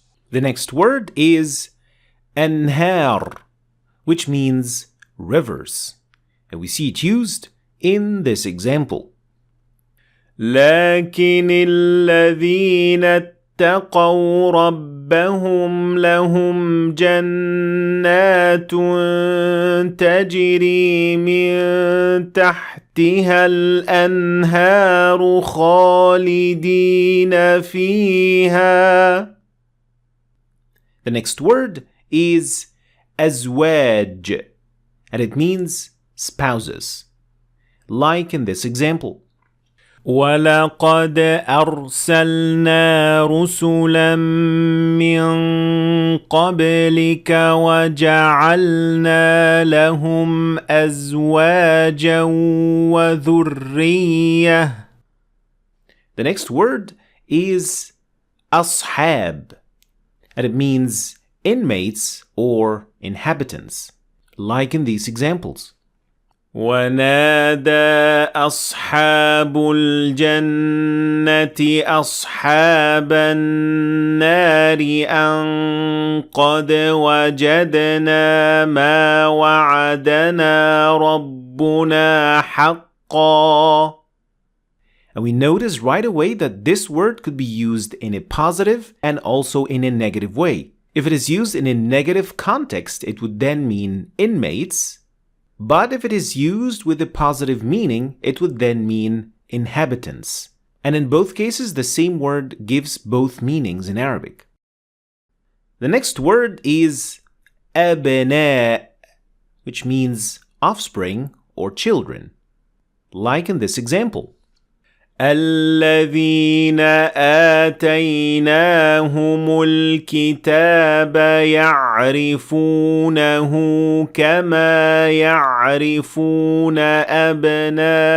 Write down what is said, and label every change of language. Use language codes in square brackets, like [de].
[en] The next word is anhar, which means rivers. And we see it used in this example. [ar] لَكِنِ الَّذِينَ اتقوا ربهم لهم جنات تجري من تحتها الأنهار خالدين فيها. [en] The next word is azwaj, and it means spouses, like in this example. [ar] وَلَقَدْ أَرْسَلْنَا رُسُلًا مِّن قَبْلِكَ وَجَعَلْنَا لَهُمْ أَزْوَاجًا وَذُرِّيَّةً. [en] The next word is ashab, and it means inmates or inhabitants, like in these examples. [ar] ونادى أصحاب الجنة أصحاب النار أن قد وجدنا ما وعدنا ربنا حقا. [en] And we notice right away that this word could be used in a positive and also in a negative way. If it is used in a negative context, it would then mean inmates. But if it is used with a positive meaning, it would then mean inhabitants. And in both cases, the same word gives both meanings in Arabic. The next word is abna, which means offspring or children, like in this example. [ar] الذين آتيناهم الكتاب يعرفونه كما يعرفون أبناءهم.